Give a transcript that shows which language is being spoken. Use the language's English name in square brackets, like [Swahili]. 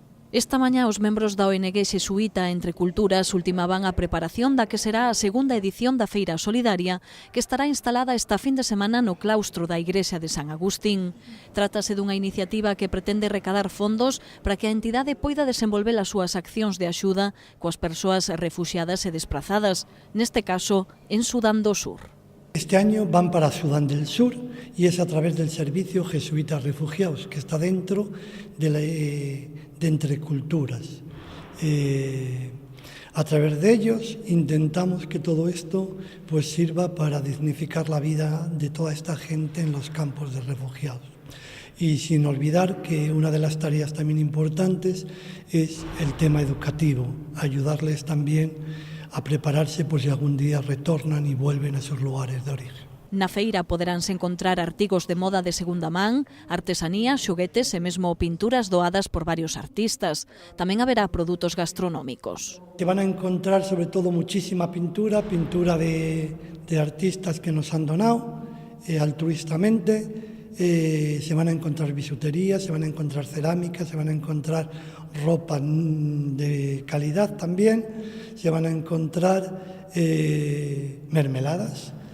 [Galician] Esta mañá os membros da ONG Xesuíta Entre Culturas ultimaban a preparación da que será a segunda edición da Feira Solidaria, que estará instalada esta fin de semana no claustro da Igrexa de San Agustín. Trátase dunha iniciativa que pretende recadar fondos para que a entidade poida desenvolver as súas accións de axuda coas persoas refuxiadas e desprazadas, neste caso en Sudán do Sur. [Spanish] Este año van para Sudán del Sur y es a través del Servicio Jesuitas Refugiados, que está dentro de Entre Culturas. A través de ellos intentamos que todo esto pues sirva para dignificar la vida de toda esta gente en los campos de refugiados. Y sin olvidar que una de las tareas también importantes es el tema educativo, ayudarles también a prepararse por si algún día retornan y vuelven a sus lugares de origen. [Galician] Na feira poderánse encontrar artigos de moda de segunda man, artesanía, xoguetes e mesmo pinturas doadas por varios artistas. Tamén haberá produtos gastronómicos. [Spanish] Se van a encontrar sobre todo muchísima pintura de artistas que nos han donado altruistamente. Se van a encontrar bisutería, se van a encontrar cerámica, se van a encontrar ropa de calidad también, se van a encontrar mermeladas.